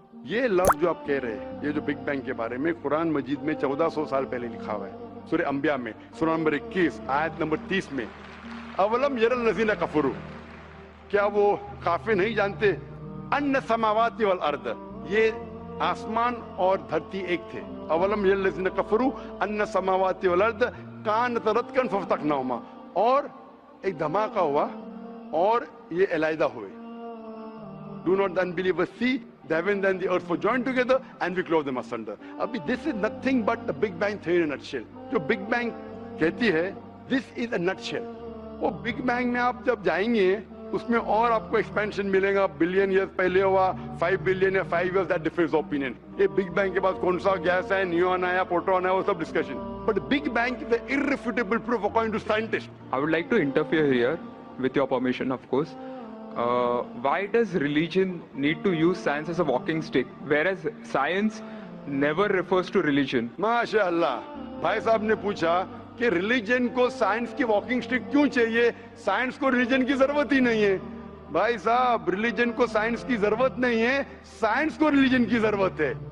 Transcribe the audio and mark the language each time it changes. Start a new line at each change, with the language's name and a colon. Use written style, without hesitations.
Urdu: یہ لفظ جو آپ کہہ رہے ہیں, یہ جو بگ بینگ کے بارے میں قرآن مجید میں 1400 سال پہلے لکھا ہوا ہے, سورہ انبیاء میں سورہ نمبر 21 آیت نمبر 30 میں,
Arabic: اولم یر الذین کفروا,
Urdu: کیا وہ کافر نہیں جانتے,
Arabic: ان السماوات والارض,
Urdu: یہ آسمان اور دھرتی ایک تھے,
Arabic: اولم یر الذین کفروا ان السماوات والارض کانت رتقا ففتقناہما,
Urdu: اور ایک دھماکہ ہوا اور یہ علیحدہ ہوئے.
English: Do not the unbelievers see the heavens and the earth were joined together and we clove them asunder. ابھی this is nothing but the big bang theory in a nutshell.
Urdu: جو big bang کہتی ہے
English: this is a nutshell.
Urdu: وہ big bang میں آپ جب جائیں گے اس میں اور آپ کو ایکسپینشن ملے گا, بلین ایئرز پہلے ہوا, 5 بلین یا 5 ایئرز,
English: that differs opinion.
Urdu: یہ big bang کے بعد کون سا گیس ہے, نیون ہے یا پروٹون ہے, وہ سب discussion.
English: But big bang is the irrefutable proof according to scientists. I would like to interfere here, with your permission, of course. Why does religion need to use science as a walking stick, whereas science never refers to religion?
Urdu: ماشاء اللہ, بھائی صاحب نے پوچھا کہ religion کو science کی walking stick کیوں چاہیے, سائنس کو ریلیجن کی ضرورت ہی نہیں ہے. بھائی صاحب, ریلیجن کو سائنس کی ضرورت نہیں ہے, سائنس کو ریلیجن کی ضرورت ہے.